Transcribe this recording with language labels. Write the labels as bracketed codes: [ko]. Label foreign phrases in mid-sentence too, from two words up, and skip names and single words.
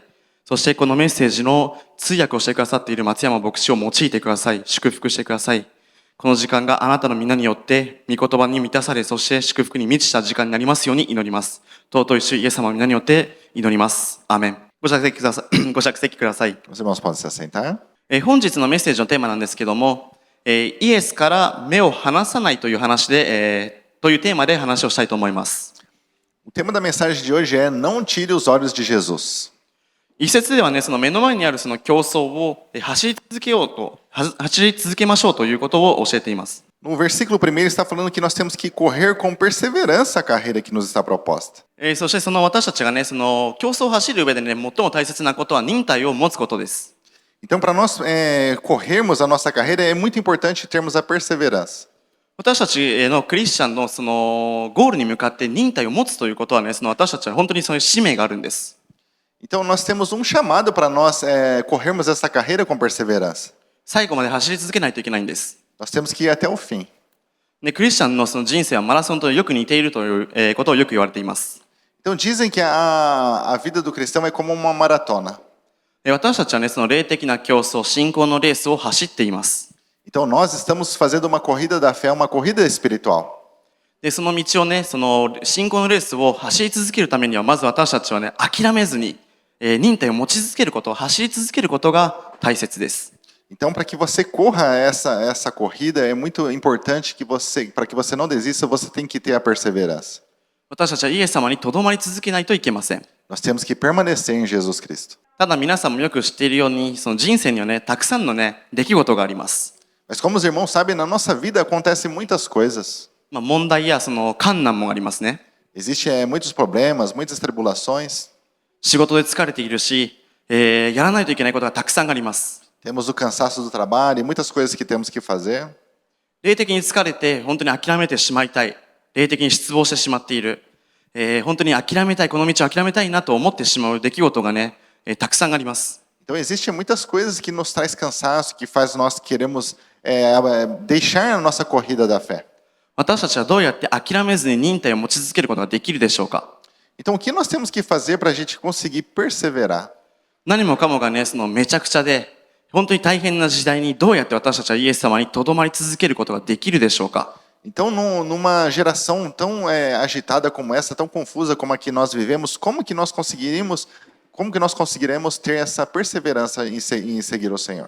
[ja] そしてこのメッセージの通訳をしてくださっている松山牧師を用いてください。祝福してください。この時間があなたの皆によって御言葉に満たされ、そして祝福に満ちた時間になりますように祈ります。尊い主イエス様の皆によって祈ります。アーメン。ご着席ください。ご着席ください。 [pt] Os irmãos podem se assentar. [ja] 本日のメッセージのテーマなんですけども、イエスから目を離さないという話で、というテーマで話をしたいと思います。 [pt] O tema da mensagem de hoje é: Não tire os olhos de Jesus. [ja] 一節ではね、その目の前にあるその競争を走り続けましょうということを教えています。 [pt] No versículo 1 está falando que nós temos que correr com perseverança a carreira que nos está proposta. [ja] そしてその私たちがね、その競争を走る上でね、最も大切なことは忍耐を持つことです。 [pt] Então, para nós corrermos a nossa carreira, é muito importante termos a perseverança. [ja] 私たちのクリスチャンのそのゴールに向かって忍耐を持つということはね、その私たちは本当にそういう使命があるんです。 [pt] Então, nós temos chamado para nós corrermos essa carreira com perseverança. [ja] 最後まで走り続けないといけないんです。 [pt] Nós temos que ir até o fim. [ja] で、クリスチャンのその人生はマラソンとよく似ているということをよく言われています。 [pt] Então, dizem que a vida do cristão é como uma maratona. [ja] 私たちはね、その霊的な競争、信仰のレースを走っています。 [pt] Então, nós estamos fazendo uma corrida da fé, uma corrida espiritual. [ja] で、その道をね、その信仰のレースを走り続けるためには、まず私たちはね、諦めずに、忍耐を持ち続けること、走り続けることが大切です。 [pt] Então, para que você corra essa corrida, é muito importante que para que você não desista, você tem que ter a perseverança. [ja] 私たちはイエス様にとどまり続けないといけません。 [pt] Nós temos que permanecer em Jesus Cristo. [ja] ただ皆さんもよく知っているように、その人生にはね、たくさんのね、出来事があります。 [pt] Mas como os irmãos sabem, na nossa vida acontecem muitas coisas. [ja] 問題やその困難もありますね。 [pt] Existem muitos problemas, muitas tribulações. [ja] 仕事で疲れているし、やらないといけないことがたくさんあります。 [pt] Temos o cansaço do trabalho e muitas coisas que temos que fazer. [ja] 霊的に疲れて本当に諦めてしまいたい。霊的に失望してしまっている。本当に諦めたい、この道を諦めたいなと思ってしまう出来事がね、たくさんあります。 [pt] Então existem muitas coisas que nos traz cansaço, que faz nós queremos deixar a nossa corrida da fé. [ja] 私たちはどうやって諦めずに忍耐を持ち続けることができるでしょうか。 [pt] Então o que nós temos que fazer para a gente conseguir perseverar? [ja] 何もかもがね、めちゃくちゃで、本当に大変な時代にどうやって私たちはイエス様にとどまり続けることができるでしょうか。 [pt] Então, numa geração tão agitada como essa, tão confusa como a que nós vivemos, como que nós conseguiremos ter essa perseverança em seguir o Senhor?